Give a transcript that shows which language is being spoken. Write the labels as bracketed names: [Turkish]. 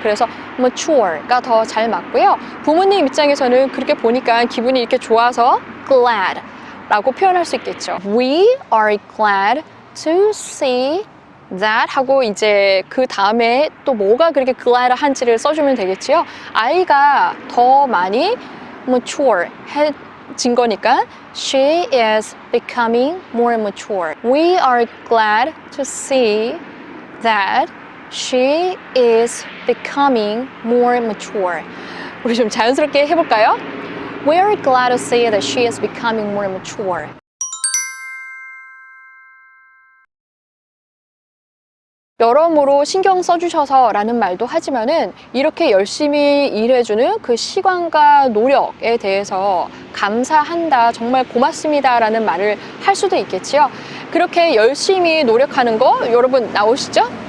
[Korean] 그래서 mature가 더 잘 맞고요. 부모님 입장에서는 그렇게 보니까 기분이 이렇게 좋아서 glad 라고 표현할 수 있겠죠. [English] We are glad to see that [Korean] 하고 이제 그 다음에 또 뭐가 그렇게 glad 한지를 써주면 되겠지요. 아이가 더 많이 mature 해진 거니까 [English] she is becoming more mature. We are glad to see that she is becoming more mature. [Korean] 우리 좀 자연스럽게 해볼까요? [English] We are glad to see that she is becoming more mature. [Korean] 여러모로 신경 써주셔서 라는 말도 하지만은 이렇게 열심히 일해주는 그 시간과 노력에 대해서 감사한다, 정말 고맙습니다 라는 말을 할 수도 있겠지요. 그렇게 열심히 노력하는 거 여러분 나오시죠?